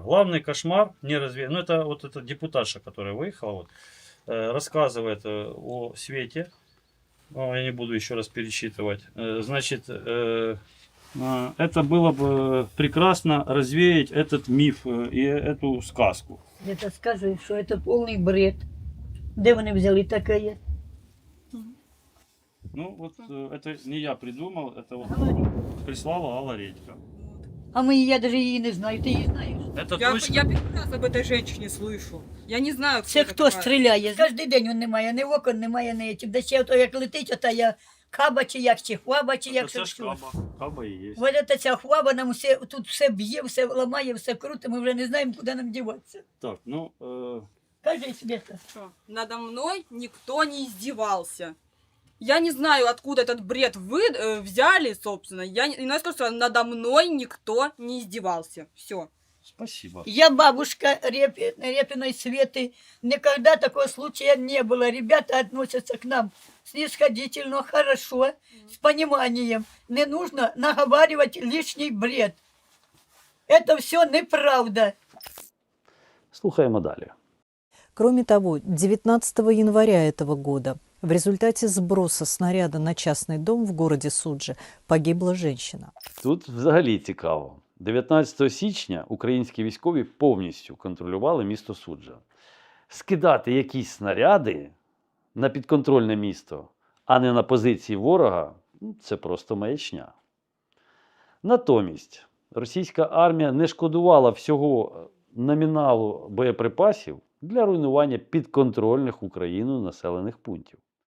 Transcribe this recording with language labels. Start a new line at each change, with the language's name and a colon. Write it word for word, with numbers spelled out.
Russian: Главный кошмар, не разве... ну это вот эта депутатша, которая выехала, вот, э, рассказывает э, о Свете. Ну, я не буду еще раз перечитывать. Э, Значит, э, э, это было бы прекрасно развеять этот миф э, и эту сказку.
Ukrainian: Дето сказують, що це повний бред. Де вони взяли таке?
Russian: Ну вот э, это не я придумал, это вот прислала Алла Редька.
Ukrainian: А ми, я навіть її не знаю, ти її знаєш.
Russian: Это Я, точно. я первый раз об этой женщине слышу. Я не знаю,
Ukrainian: Це
Russian: кто
Ukrainian: хто стріляє? Кожен день він немає, ні окон, немає ні тим. Да ще ото як летить, ота я каба чи як, чи хваба, чи як
Russian: Это ж
Ukrainian: що.
Russian: Каба. Каба и есть.
Ukrainian: Ось ота ця хваба нам усе, тут все б'є, все ламає, все круто, ми вже не знаємо, куди нам діватися.
Russian: Так, ну, э,
Ukrainian: Кажи, Света.
Russian: Надо мной никто не издевался. Я не знаю, откуда этот бред вы э, взяли, собственно. Я не иначе скажу, что надо мной никто не издевался. Все. спасибо. Я бабушка Реп- Репиной Светы. Никогда такого случая не было. Ребята относятся к нам снисходительно, хорошо, с пониманием. Не нужно наговаривать лишний бред. Это все неправда.
Ukrainian: Слухаємо далі.
Russian: Кроме того, девятнадцатого января этого года в результате сброса снаряда на частный дом в городе Суджи погибла женщина.
Ukrainian: Тут взагалі цікаво. дев'ятнадцятого січня українські військові повністю контролювали місто Суджа. Скидати якісь снаряди на підконтрольне місто, а не на позиції ворога ну, це просто маячня. Натомість російська армія не шкодувала всього номіналу боєприпасів для руйнування підконтрольних Україну населених пунктів.